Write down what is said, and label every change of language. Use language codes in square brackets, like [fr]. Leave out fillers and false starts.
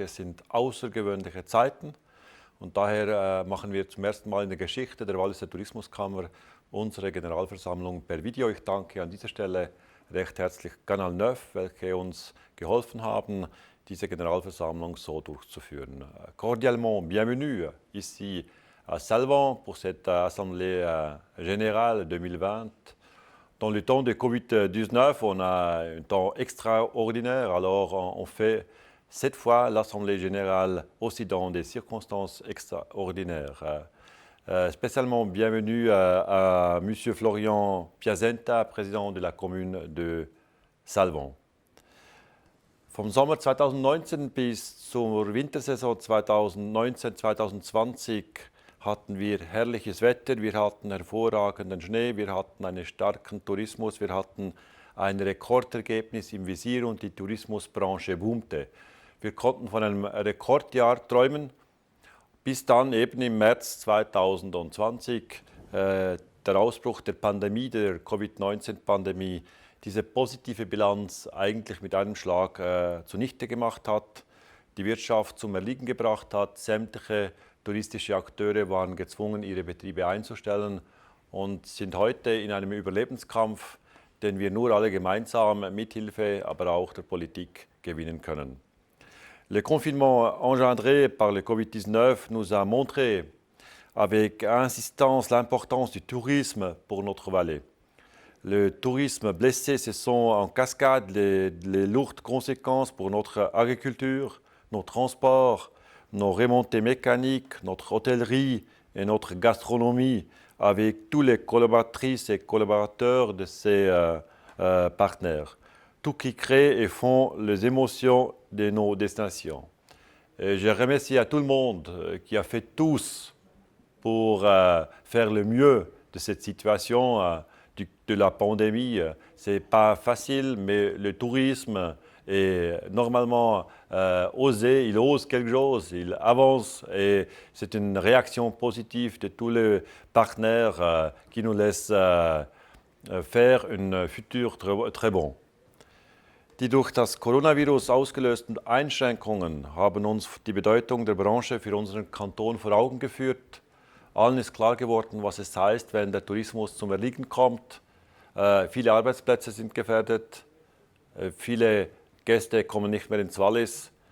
[de] Es sind außergewöhnliche Zeiten und daher machen wir zum ersten Mal in der Geschichte der Walliser Tourismuskammer unsere Generalversammlung per Video. Ich danke an dieser Stelle recht herzlich Canal 9, welche uns geholfen haben, diese Generalversammlung so durchzuführen. [fr] Cordialement bienvenue ici à Salvan pour cette Assemblée générale 2020. Dans le temps de Covid-19, on a un temps extraordinaire, alors on fait cette fois l'Assemblée générale aussi dans des circonstances extraordinaires. Spécialement bienvenue à M. Florian Piazenta, président de la commune de Salvan. [de] Vom Sommer 2019 bis zur Wintersaison 2019-2020 hatten wir herrliches Wetter, wir hatten hervorragenden Schnee, wir hatten einen starken Tourismus, wir hatten ein Rekordergebnis im Visier und die Tourismusbranche boomte. Wir konnten von einem Rekordjahr träumen, bis dann eben im März 2020 der Ausbruch der Pandemie, der Covid-19-Pandemie, diese positive Bilanz eigentlich mit einem Schlag zunichte gemacht hat, die Wirtschaft zum Erliegen gebracht hat, sämtliche touristische Akteure waren gezwungen, ihre Betriebe einzustellen und sind heute in einem Überlebenskampf, den wir nur alle gemeinsam mit Hilfe, aber auch der Politik gewinnen können. [fr] Le confinement engendré par le Covid-19 nous a montré avec insistance l'importance du tourisme pour notre vallée. Le tourisme blessé, ce sont en cascade les lourdes conséquences pour notre agriculture, nos transports, nos remontées mécaniques, notre hôtellerie et notre gastronomie avec tous les collaboratrices et collaborateurs de ces partenaires. Tout qui crée et font les émotions de nos destinations. Et je remercie à tout le monde qui a fait tous pour faire le mieux de cette situation de la pandémie. C'est pas facile, mais le tourisme est normalement osé, il ose quelque chose, il avance et c'est une réaction positive de tous les partenaires qui nous laissent faire un futur très bon. [de] Die durch das Coronavirus ausgelösten Einschränkungen haben uns die Bedeutung der Branche für unseren Kanton vor Augen geführt. Allen ist klar geworden, was es heißt, wenn der Tourismus zum Erliegen kommt. Viele Arbeitsplätze sind gefährdet, viele Gäste kommen nicht mehr ins Wallis.